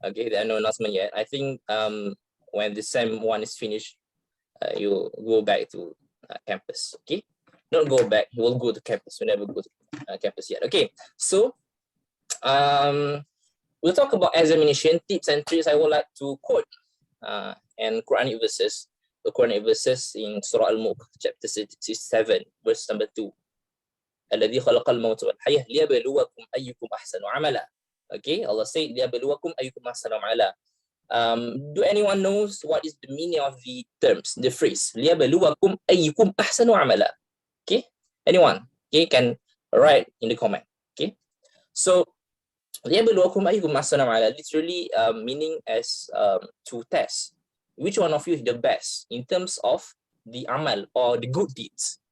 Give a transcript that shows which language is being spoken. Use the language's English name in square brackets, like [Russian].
[English] Okay, there are no announcement yet. I think when the SEM 1 is finished, you go back to campus. Okay, don't go back. You will go to campus. You never go to campus yet. Okay, so we'll talk about examination tips and tricks. I would like to quote and Quranic verses. The Quranic verses in Surah Al-Mulk, chapter 67, verse number 2. [Arabic] الذي خلق الموت والحياة ليبلوكم أيكم أحسن عملا. [English] Okay, Allah said [Arabic] ليبلوكم أيكم أحسن عملا. [English] Do anyone knows what is the meaning of the terms, the phrase [Arabic] ليبلوكم أيكم أحسن عملا? [English] Okay, anyone? Okay, can write in the comment. Okay, so [Arabic] ليبلوكم أيكم أحسن عملا [English] literally meaning as to test which one of you is the best in terms of the amal or the good deeds.